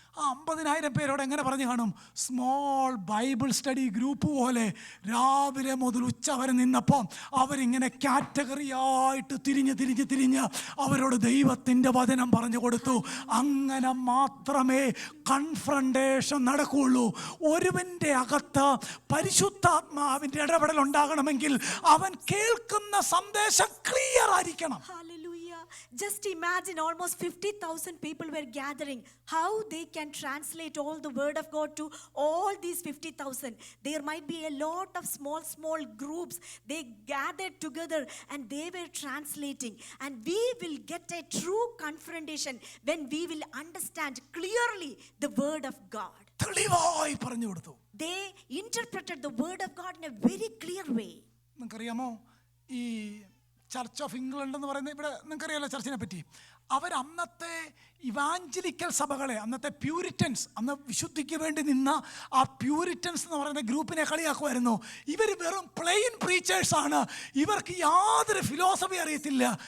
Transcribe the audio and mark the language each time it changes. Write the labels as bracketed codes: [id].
[ml] ആ 50,000 പേരോട് എങ്ങനെ പറഞ്ഞു കാണും? [en] small Bible study group [ml] പോലെ രാവിലെ മുതൽ ഉച്ച വരെ നിന്നപ്പോൾ അവരിങ്ങനെ കാറ്റഗറിയായിട്ട് തിരിഞ്ഞ് അവരോട് ദൈവത്തിൻ്റെ വചനം പറഞ്ഞു കൊടുത്തു. അങ്ങനെ മാത്രമേ കൺഫ്രണ്ടേഷൻ നടക്കുകയുള്ളൂ. ഒരുവൻ്റെ അകത്ത് പരിശുദ്ധാത്മാവിൻ്റെ ഇടപെടൽ ഉണ്ടാകണമെങ്കിൽ അവൻ കേൾക്കുന്ന സന്ദേശം ക്ലിയർ ആയിരിക്കണം. [en] Hallelujah. Just imagine, almost 50,000 people were gathering. How they can translate all the word of God to all these 50,000? There might be a lot of small groups. They gathered together and they were translating. And we will get a true confrontation when we will understand clearly the word of God. [ml] തെളിവായി പറഞ്ഞു കൊടുത്തു. [en] They interpreted the word of God in a very clear way. [ml] നിങ്ങൾക്കറിയാമോ, ഈ church of England എന്ന് പറയുന്നത്, ഇവിടെ നിങ്ങൾക്കറിയാലോ ചർച്ചിനെ പറ്റി. അവർ അന്നത്തെ ഇവാഞ്ചലിക്കൽ സഭകളെ, അന്നത്തെ പ്യൂരിറ്റൻസ്, അന്ന് വിശുദ്ധിക്ക് വേണ്ടി നിന്ന ആ പ്യൂരിറ്റൻസ് എന്ന് പറയുന്ന ഗ്രൂപ്പിനെ കളിയാക്കുമായിരുന്നു. ഇവർ വെറും പ്ലെയിൻ പ്രീച്ചേഴ്സ് ആണ്, ഇവർക്ക് യാതൊരു ഫിലോസഫി അറിയത്തില്ല.